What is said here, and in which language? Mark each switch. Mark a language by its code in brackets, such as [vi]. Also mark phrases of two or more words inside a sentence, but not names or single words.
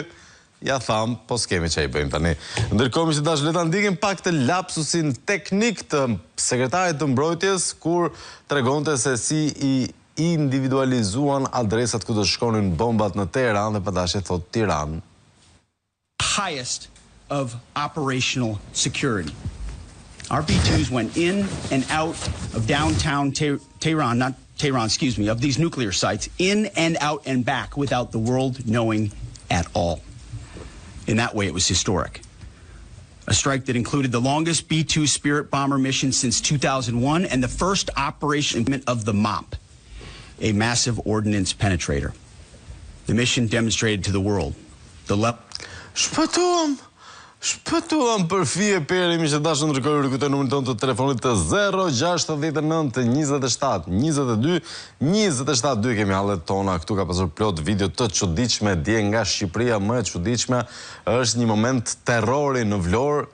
[sq] Ja tham, po s'kemi çfarë i bëjmë tani. Ndërkohë miq të dashur, le ta ndiqim pak të lapsusin teknik të sekretarit të mbrojtjes kur tregonte se si i individualizuan adresat ku do shkonin bombat në Teheran dhe padashe thot Tiranë. [en] Highest of operational security. Our B-2s went in and out of downtown Tehran, not Tehran, excuse me, of these nuclear sites, in and out and back without the world knowing at all. In that way, it was historic. A strike that included the longest B-2 Spirit bomber mission since 2001 and the first operation of the MOP, a massive ordnance penetrator. The mission demonstrated to the world the level... [sq] Shpëtuam për fije peri, miq të dashur, ndërkohë rikujtoj numrin tonë të telefonit të 069 27 22 27 2. Kemi hallet tona këtu, ka pasur plot video të çuditshme dje nga Shqipëria. Më e çuditshme është një moment terrori në Vlorë.